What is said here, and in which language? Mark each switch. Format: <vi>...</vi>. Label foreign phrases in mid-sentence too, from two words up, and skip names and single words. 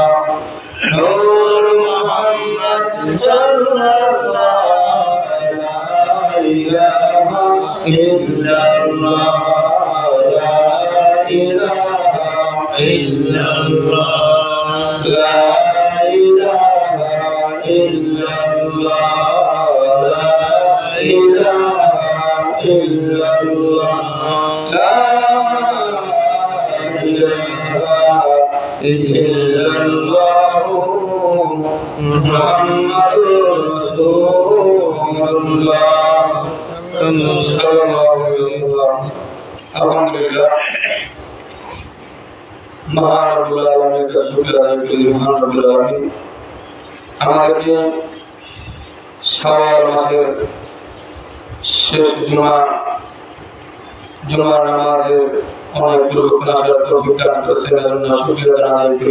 <ar>نور محمد صلى الله لا إله إلا الله، لا إله إلا الله، لا إله إلا الله، لا إله إلا الله، لا إله إلا الله، محمد رسول الله صلى الله عليه وسلم. Alhamdulillah,</ar> <bn>মহান রব্বুল আলামিনের কাছে শুকরিয়া আদায় করি। মহান রব্বুল আলামিন আমাদেরকে শাওয়াল মাসের শেষ জুমার নামাজের অনেক পূর্বক্ষণ আসার তৌফিক দান করেছেন, এজন্য শুকরিয়া আদায় করি।</bn>